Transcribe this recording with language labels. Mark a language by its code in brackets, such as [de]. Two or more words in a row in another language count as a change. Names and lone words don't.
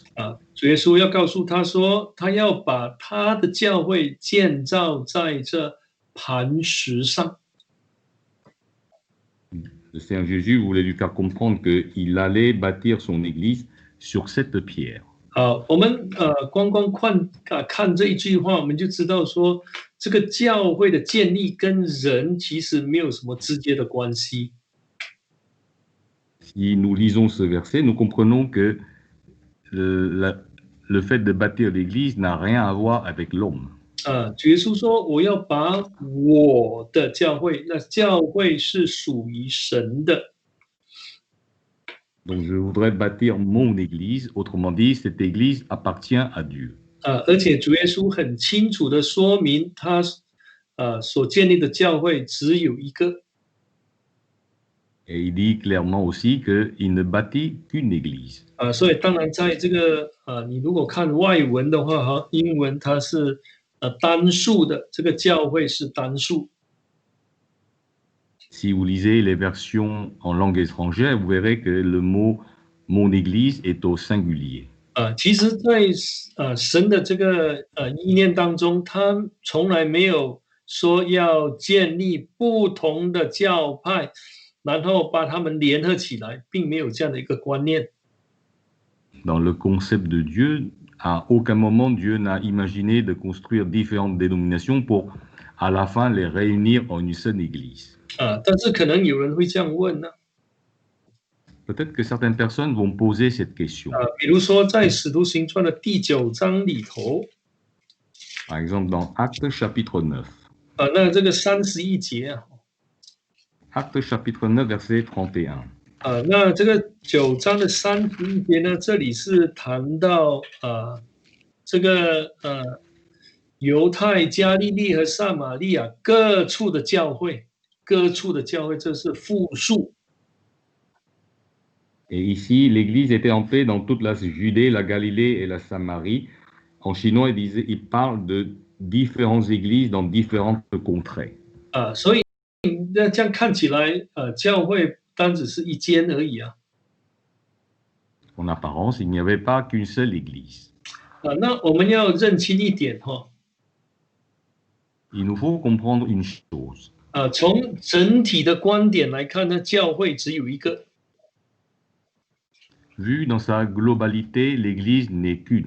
[zh] 主耶稣要告诉他说，他要把他的教会建造在这磐石上。 [fr] Le Seigneur Jésus voulait lui faire comprendre qu'il allait bâtir son Église sur cette pierre. [zh] 我们光看这一句话，我们就知道说，这个教会的建立跟人其实没有什么直接的关系。 [fr] Si nous lisons ce verset, nous comprenons que le fait de bâtir l'Église n'a rien à voir avec l'homme. [zh] 主耶稣说：“我要把我的教会，那教会是属于神的。” [fr] Donc je voudrais bâtir mon Église, autrement dit, cette Église appartient à Dieu. [zh] 而且主耶稣很清楚的说明，他所建立的教会只有一个。 [fr] Et il dit clairement aussi qu'il ne bâtit qu'une Église. [zh] 所以当然在这个你如果看外文的话，英文它是单数的，这个教会是单数。 [fr] Si vous lisez les versions en langue étrangère, vous verrez que le mot mon Église est au singulier. [zh] 其实在神的这个意念当中，他从来没有说要建立不同的教派，然后把他们联合起来，并没有这样的一个观念。 [fr] Dans le concept de Dieu, à aucun moment Dieu n'a imaginé de construire différentes dénominations pour à la fin les réunir en une seule Église. [zh] 但是可能有人会这样问呢 [fr] ？Peut-être que certaines personnes vont poser cette question. [zh] 比如说在使徒行传的第9章里头， [fr] Par exemple dans Actes chapitre 9. [zh] 那这个31节 [fr] Actes chapitre 9 verset 31. [zh] 那这个9章的31节呢，这里是谈到这个犹太、加利利和撒玛利亚各处的教会，这是复数。 [fr] Et ici, l'Église était en paix dans toute la Judée, la Galilée et la Samarie. En chinois, il parle de différentes églises dans différentes contrées. [zh] 所以那这样看起来，教会单只是一间而已啊。 [fr] En apparence, il n'y avait pas qu'une seule église. [zh] 那我们要认清一点 [fr] Il nous faut comprendre une chose. [zh] 从整体的观点来看呢，教会只有一个。 [fr] Vu dans sa globalité, l'Église n'est qu'une.